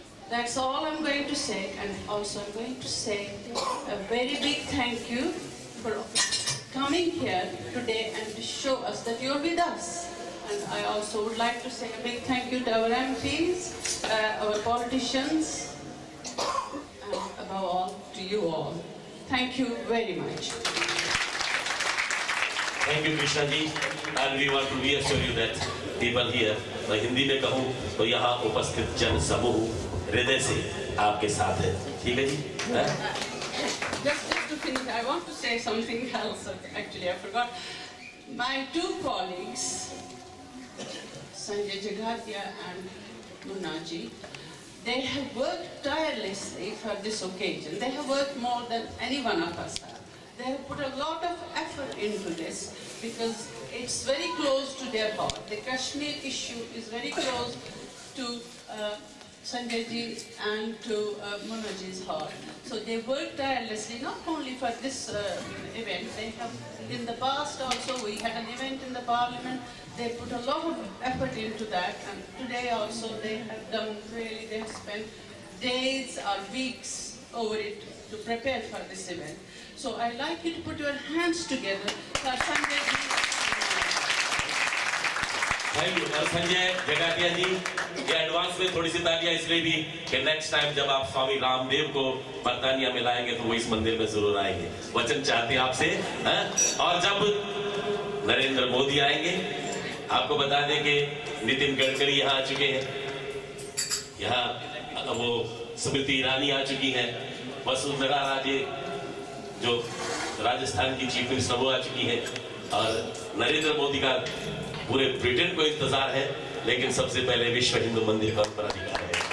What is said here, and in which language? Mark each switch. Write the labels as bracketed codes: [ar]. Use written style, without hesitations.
[en] That's all I'm going to say, and also I'm going to say a very big thank you for coming here today and to show us that you're with us. And I also would like to say a big thank you to our MPs, our politicians, and above all, to you all. Thank you very much. Thank you Krishna ji and we want to reassure you that people here, [hi] मैं हिंदी में कहूँ तो यहाँ उपस्थित जन समूह हृदय से आपके साथ है, ठीक है जी? [en] Just to finish, I want to say something else. Actually, I forgot. My two colleagues, Sanjay Jagatia and Munnaji, they have worked tirelessly for this occasion. They have worked more than any one of us have. They have put a lot of effort into this because it's very close to their heart. The Kashmir issue is very close to Sanjay ji and to Munnaji's heart. So they worked tirelessly not only for this event. They have in the past also we had an event in the parliament. They put a lot of effort into that, and today also they have done really. They have spent days or weeks over it to prepare for this event. So I'd like you to put your hands together for Sanjay ji. Thank you. [hi] और संजय जगातिया जी, ये advance में थोड़ी सी तालियां इसलिए भी कि next time जब आप स्वामी रामदेव को बर्तानिया में लाएंगे तो वो इस मंदिर में जरूर आएंगे, वचन चाहते हैं आपसे। और जब नरेंद्र मोदी आएंगे, आपको बता दें कि नितिन गडकरी यहाँ आ चुके हैं, यहाँ वो स्मृति ईरानी आ चुकी है, वसुंधरा राजे जो राजस्थान की चीफ मिनिस्टर वो आ चुकी है, और नरेंद्र मोदी का पूरे ब्रिटेन को इंतजार है, लेकिन सबसे पहले विश्व हिंदू मंदिर का उत्तराधिकार है।